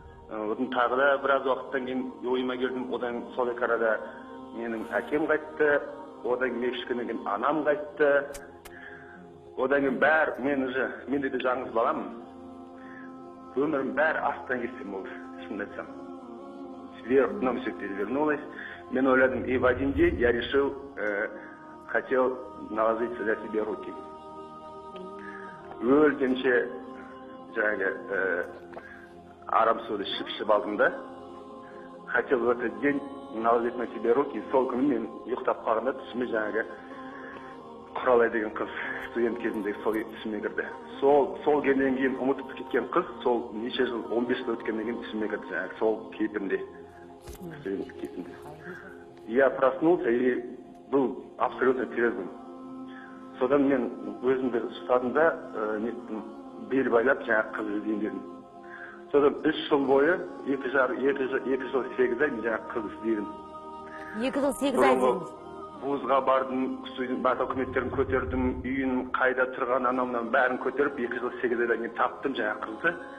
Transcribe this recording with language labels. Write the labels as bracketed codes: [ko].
[kk] Одан тағы да біраз уақыттан кейін ойыма келдім. Одан сол арада менің әкем қайтты. Одан кейін кішкенен кейін анам қайтты. Одан кейін бәрі, мен де жаңыз баламын. Өмірім бәрі астан кестен болды, шын айтсам. [ru] Вверх дном все перевернулось. [kk] Мен ойладым, [ru] и в один день я решил, хотел наложить для себя руки. [kk] Өлгенше жаңағы арам соды ішіп алдым да. [ru] Хотел в этот день наложить на себе руки. [kk] Сол күні мен ұйықтап қалғанда түсіме жаңағы Құралай деген қыз студент кезіндегі сол түсіме кірді. Сол келгеннен кейін ұмытып кеткен қыз, сол неше жыл 15 жыл өткеннен кейін түсіме кірді жаңағы сол кейпінде. Студент кезінде. [ru] Я проснулся и был абсолютно трезвым. [kk] Содан мен өзімді ұстадым да бел байлап жаңағы қыз іздейін дедім. Содан 3 жыл бойы 2 жыл 8 ай жаңағы қыз іздедім. 2 жыл 8 ай іздедіңіз? Вузға бардым, барлық документтерін көтердім, үйін қайда тұрған анамнан бәрін көтеріп 2 жыл 8 айдан кейін таптым жаңағы қызды.